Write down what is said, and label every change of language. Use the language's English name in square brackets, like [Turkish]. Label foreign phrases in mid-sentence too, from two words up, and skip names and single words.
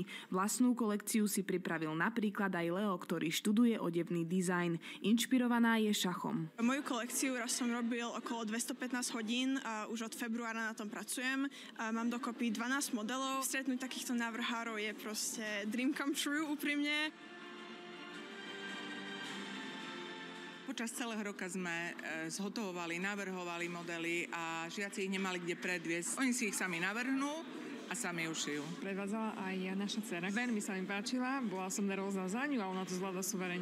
[Slovak] Vlastnú kolekciu si pripravil napríklad aj Leo, ktorý študuje odevný dizajn. Inšpirovaná je šachom. Moju kolekciu raz som robil okolo 215 hodín a už od februára na tom pracujem. A mám dokopy 12 modelov. Stretnúť takýchto návrhárov je proste [English] dream come true [Slovak] úprimne. Počas celého roka sme zhotovovali, navrhovali modely a žiaci ich nemali kde predviesť. Oni si ich sami navrhnú a sami ušijú. Predvádzala aj naša dcera. Veľmi sa mi páčila, bola som nervózna za ňu a ona to zvláda suverene.